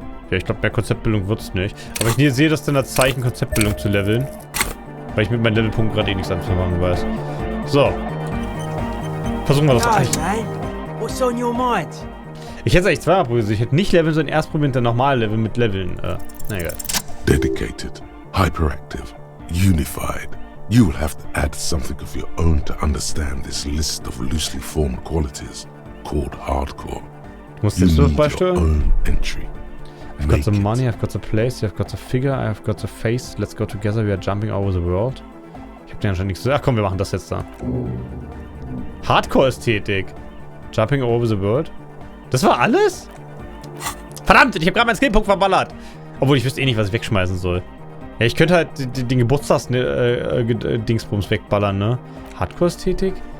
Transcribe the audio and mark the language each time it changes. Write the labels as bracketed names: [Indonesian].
[German] Ja, ich glaube, mehr Konzeptbildung wird es nicht. Aber ich sehe das dann als Zeichen, Konzeptbildung zu leveln. Weil ich mit meinen Levelpunkten gerade eh nichts anzufangen weiß. So. Versuchen wir das auch nicht. [English] What's on your mind? [German] Ich hätte es eigentlich zweimal probiert. Ich hätte nicht leveln, sondern erst probiert, dann nochmal leveln mit Leveln. Na egal. [English] Dedicated, hyperactive, unified. You will have to add something of your own to understand this list of loosely formed qualities called hardcore. [German] Du musst jetzt nur beisteuern. [English] Own entry. I've got the money, I've got the place, I've got the figure, I've got the face. Let's go together, we are jumping over the world. [German] Ich hab dir anscheinend nichts zu sagen. Ach komm, wir machen das jetzt da. Hardcore-Ästhetik. [English] Jumping over the world. [German] Das war alles? Verdammt, ich habe gerade meinen Skillpunkt verballert. Obwohl, ich wüsste eh nicht, was ich wegschmeißen soll. Ja, ich könnte halt den Geburtstags-Dingsbums wegballern, ne? Hardcore-Ästhetik?